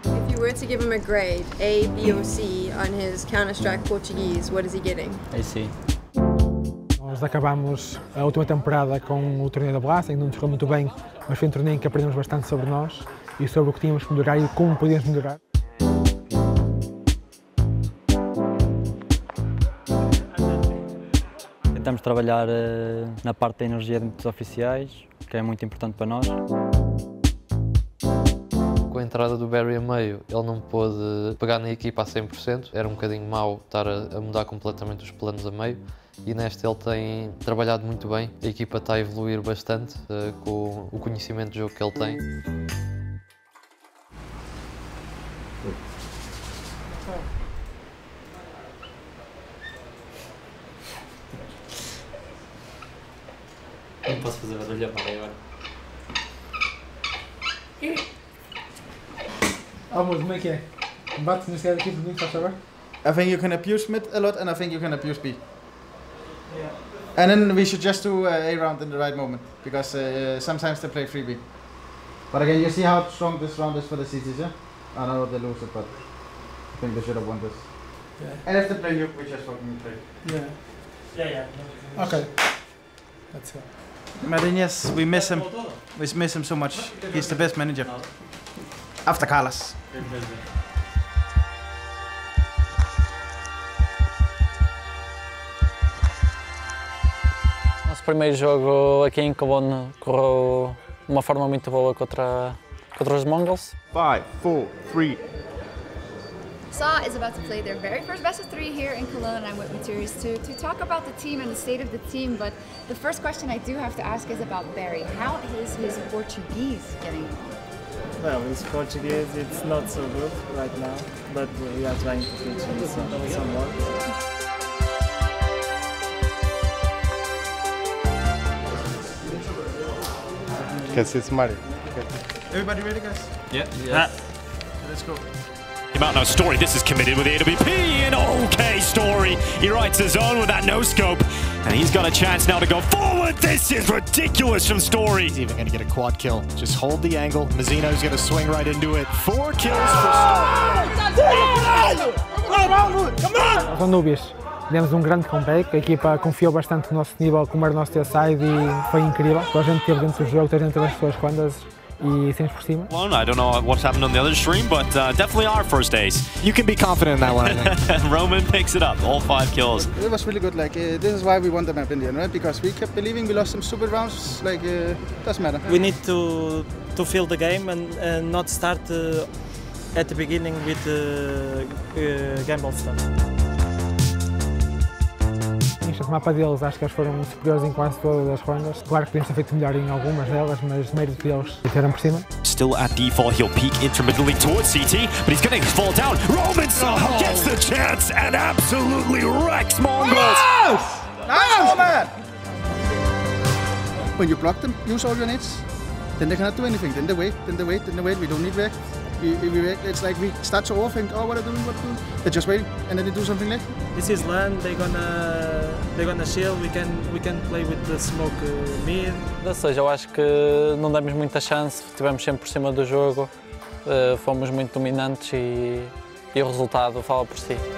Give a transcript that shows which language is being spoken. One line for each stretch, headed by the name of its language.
English: If you were to give him a grade, A, B or C, on his Counter-Strike Portuguese, what is he getting? I see.
Portuguese: Nós acabámos a última temporada com o torneio da Blast, em que não nos correu muito bem, mas foi um torneio em que aprendemos bastante sobre nós e sobre o que tínhamos que melhorar e como podíamos melhorar. Tentamos trabalhar na parte da energia dentro dos oficiais, que é muito importante para nós. Com a entrada do Barry a meio, ele não pôde pegar na equipa a 100%, era um bocadinho mau estar a mudar completamente os planos a meio. E neste ele tem trabalhado muito bem, a equipa está a evoluir bastante com o conhecimento de jogo que ele tem. Não posso fazer barulho para agora. Amor, como é que é? Bate nesse cara aqui por mim, faz favor?
English: I think you can abuse mid a lot, and I think you can abuse B. Yeah. And then we should just do A round in the right moment, because sometimes they play 3B. But again, you see how strong this round is for the CTs, yeah? I know they lose it, but I think they should have won this. Yeah. And if they play you, we just fucking play. Yeah. Yeah. Okay. Let's go. Martinez, we miss him. We miss him so much. He's the best manager. After Carlos.
Portuguese: Nosso primeiro jogo aqui em Cologne correu de uma forma muito boa contra os Mongols.
English: 5, 4, 3. SA is about to play their very first best of 3 here in Cologne, and I'm with Maturius to talk about the team and the state of the team. But the first question I do have to ask is about Barry. How is his Portuguese getting along? Well, his Portuguese, it's not so good right now, but we are trying to teach him some more. Can see it's Mario. Everybody ready, guys? Yeah. Yes. Let's go. Out now, Story, this is committed with AWP, and okay, Story, he writes his own with that no-scope, and he's got a chance now to go forward. This is ridiculous from Story. He's even going to get a quad kill. Just hold the angle. Mazzino's going to swing right into it. 4 kills for Story.
Portuguese: São Núbias. Demos um grande comeback, a equipa confiou bastante no nosso nível, como era o nosso T-side, e foi incrível. Toda a gente esteve dentro do jogo, toda a gente teve as suas quandas. E sempre por cima.
English: I don't know what's happened on the other stream, but definitely our first ace. You can be confident in that one, I think. Roman picks it up, all 5 kills. It was really good. Like this is why we won the map in the end, right? Because we kept believing. We lost some stupid rounds. Like doesn't matter. We need to feel the game and not start at the beginning with gamble stuff.
Portuguese: Este mapa deles, acho que eles foram superiores em quase todas as rondas. Claro que podiam ter feito melhor em algumas delas, mas mérito deles tiveram por cima.
English: Still at default, he'll peek intermittently towards CT, but he's going to fall down. Roman somehow gets the chance and absolutely wrecks Mongols. Nice, man! When you block them, use all your nades. Then they cannot do anything. Then they wait. We don't need react. We react. It's like we start to overthink. Oh, what are they doing? What are they doing? They're just waiting, and then they do something late. This is land. They're gonna shield. We can play with the smoke mid.
Portuguese: Ou seja, eu acho que não demos muita chance, estivemos sempre por cima do jogo, fomos muito dominantes e o resultado fala por si.